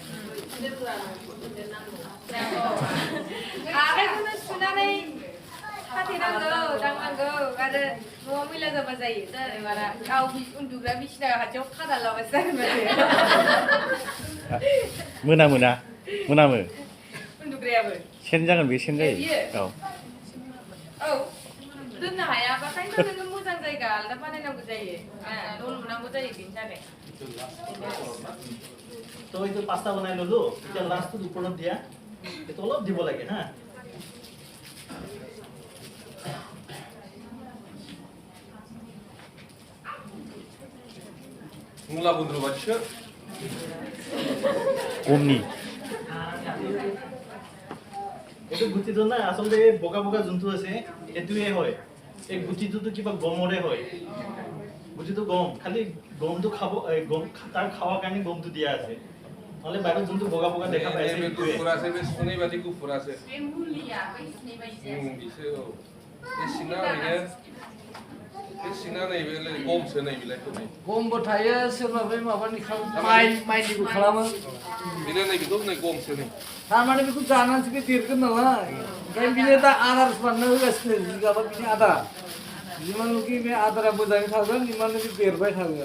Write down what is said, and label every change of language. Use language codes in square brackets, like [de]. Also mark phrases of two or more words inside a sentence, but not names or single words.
[brx] आखाइखौनो सुनानै खाथेनांगौ दांनांगौ आरो न'आव मैला जाबा जायो बारा गाव उन्दुग्रा बिसिना खाथियाव खाना लाबासो जागोन मोनामो उन्दुग्रायाबो सेन जागोन बे सेन जायो औ दोननो हायाबाथायथ' नोङो मोजां जायगा आलादा बानायनांगौ जायो न' लुनांगौ जायो बेनि थाखाय [as] তো এইটো পাস্তা বনাই ললো এতিয়া লাষ্টটো ওপৰত দিয়া এইটো অলপ দিব লাগে হা [brx] मुला गुन्द्रु बादिसो गमनि [as] এইটো গুটিটো না আচলতে বগা বগা যোনটো আছে এইটোৱে হয় এই গুটিটোতো কিবা গমৰে হয় গুটিটো গম খালি গমটো খাব গম তাৰ খাওয়াৰ কাৰণে গমটো দিয়া আছে নহলে বাহিৰত যোনটো বগা বগা দেখা পাই আছে এইটোৱে [brx] गुफुर আছে बे सुनै बादि गुफुर আছে बे मुलिया बै सिनै बायदि बिसो औ बे सिङा ओरैनो बे सिङा नैबे गमसो नै बिलाइखौ नै गमबो थायो सोरबा बै माबानि माइनिबो खालामो बिनो नै बेखौ नै गमसो नै थारमाने बेखौ जानानैसो बे देरगोन नालाय ओंखायनो बिनो दा आदार बानायना होगासिनो जिगाबा बिनि आदार जिमानखि बे आदारा मोजाङै थागोन इमाननो बे देरबाय थागोन